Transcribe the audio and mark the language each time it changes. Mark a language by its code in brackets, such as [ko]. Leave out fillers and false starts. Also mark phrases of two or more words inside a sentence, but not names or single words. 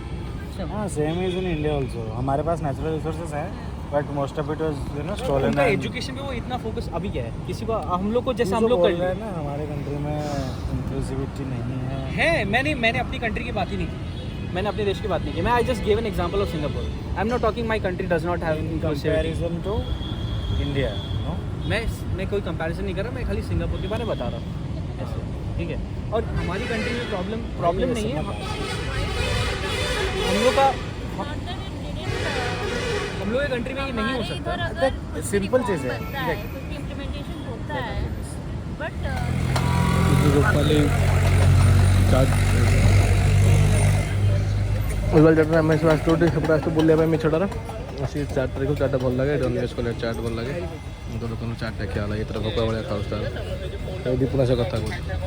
[en] हाँ, same is in India also. [hi] हमारे पास [en] natural resources हैं, but most of it was stolen. [hi] उनका एजुकेशन पे वो इतना फोकस अभी क्या है, किसी को [en] हम लोग को जैसे हम लोग कर रहे हैं [hi] ना, हमारे कंट्री में इंक्लूसिविटी नहीं है. मैंने अपनी कंट्री की बात ही नहीं की, मैंने अपने देश की बात नहीं की. [en] मैं I just give an example of Singapore. I am not talking my country does not have inclusivity. comparison to India, no. [hi] मैं कोई कंपैरिजन नहीं कर रहा, मैं खाली सिंगापुर के बारे में बता रहा हूँ ऐसे, ठीक है. और हमारी कंट्री में प्रॉब्लम नहीं है. हम लोग के कंट्री में ये नहीं हो सकता. सिंपल चीज़ है. इम्प्लीमेंटेशन होता है, बट [or] ଆମେ ସବୁ ଆସିଛୁ ସେପଟେ ଆସିଛୁ ବୁଲିବା ପାଇଁ ମିଛଟାର. ସେ ଚାଟ୍ ଦେଖୁ, ଚାଟ୍ଟା ଭଲ ଲାଗେ, ଡନିୟସ୍ କଲେଜ ଚାଟ୍ ଭଲ ଲାଗେ. ମୁଁ ତ ଦୋକାନରୁ ଚାଟ୍ଟା ଖିଆ ହେଲା, ଏଥର ଭୋକ ଭଳିଆ ଖାଉଛି ତାର. ଦୀପୁନା ସେ କଥା କହୁଛି.